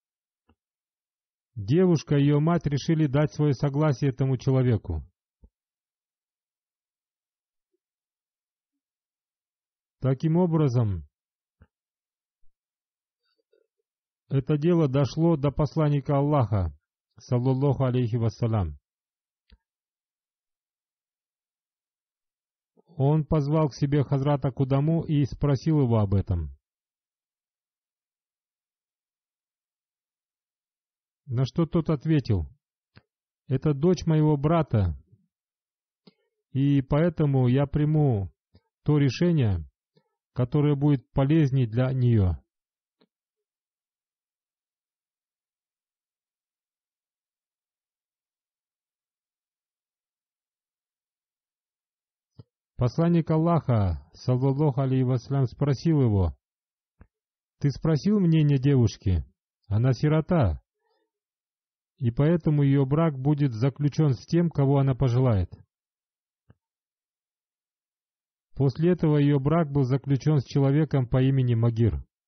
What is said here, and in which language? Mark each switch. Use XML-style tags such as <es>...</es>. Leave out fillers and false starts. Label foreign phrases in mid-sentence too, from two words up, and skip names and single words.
<ru>Девушка и ее мать решили дать свое согласие этому человеку. Таким образом, это дело дошло до посланника Аллаха,</ru> <ar>صلى الله عليه وسلم.</ar> <ru>Он позвал к себе Хазрата Кудаму и спросил его об этом. На что тот ответил: «Это дочь моего брата, и поэтому я приму то решение, которое будет полезней для нее». Посланник Аллаха,</ru> <ar>صلى الله عليه وسلم,</ar> <ru>спросил его: «Ты спросил мнение девушки? Она сирота, и поэтому ее брак будет заключен с тем, кого она пожелает». После этого ее брак был заключен с человеком по имени Магир.</ru>